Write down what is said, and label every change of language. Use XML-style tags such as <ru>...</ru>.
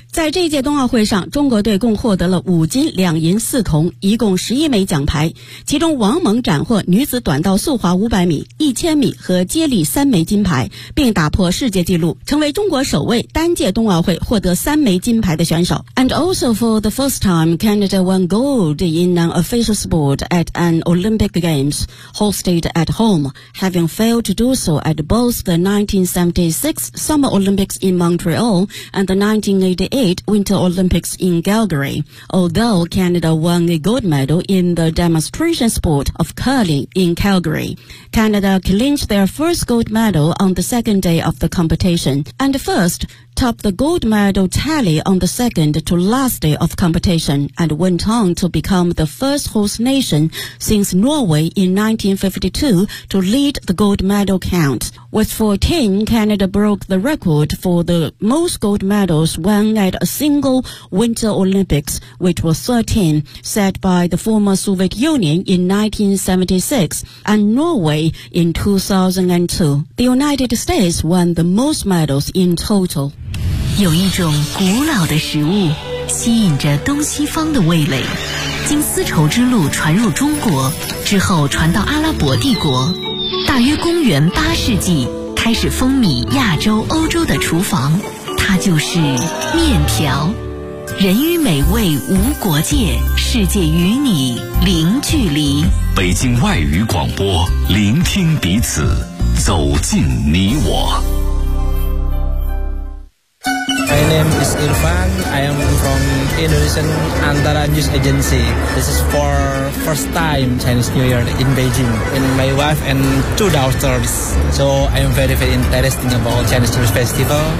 <zh>在这届冬奥会上，中国队共获得了5金2银4铜，一共11枚奖牌，其中王蒙斩获女子短道速滑500米、1000米和接力三枚金牌，并打破世界纪录，成为中国首位单届冬奥会获得三枚金牌的选手。</zh> <en>And also for the first time, Canada won gold in an official sport at an Olympic Games hosted at home, having failed to do so at both the 1976 Summer Olympics in Montreal and the 1988 Winter Olympics in Calgary. Although Canada won a gold medal in the demonstration sport of curling in Calgary, Canada clinched their first gold medal on the second day of the competition, and first topped the gold medal tally on the second to last day of competition, and went on to become the first host nation since Norway in 1952 to lead the gold medal count. With 14, Canada broke the record for the most gold medals won at a single Winter Olympics, which was 13, set by the former Soviet Union in 1976 and Norway in 2002. The United States won the most medals in total.</en> <zh>有一种古老的食物吸引着东西方的味蕾，经丝绸之路传入中国之后传到阿拉伯帝国，大约公元8世纪开始风靡亚洲、欧洲的厨房，它就是面条。人与美味无国界，世界与你零距离。北京外语广播，聆听彼此，走进你我。</zh> <en>My name is Irfan. I am from Indonesian Antara News Agency. This is for first time Chinese New Year in Beijing. And my wife and 2 daughters. So I am very, very interested about Chinese New Year Festival.</en>